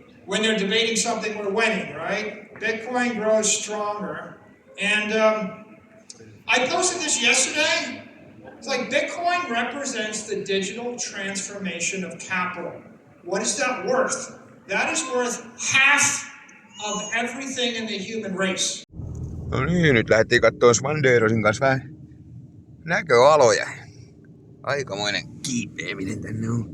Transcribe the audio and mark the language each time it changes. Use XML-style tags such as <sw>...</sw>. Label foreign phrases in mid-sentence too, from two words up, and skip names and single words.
<en>When they're debating something, we're winning, right? Bitcoin grows stronger. And I posted this yesterday. It's like Bitcoin represents the digital transformation of capital. What is that worth? That is worth half of everything in the human race.</en> <fi>No niin, nyt lähdettiin katsomaan Svanderosin kanssa vähän näköaloja. Aikamoinen kiipeäminen tänne on.</fi>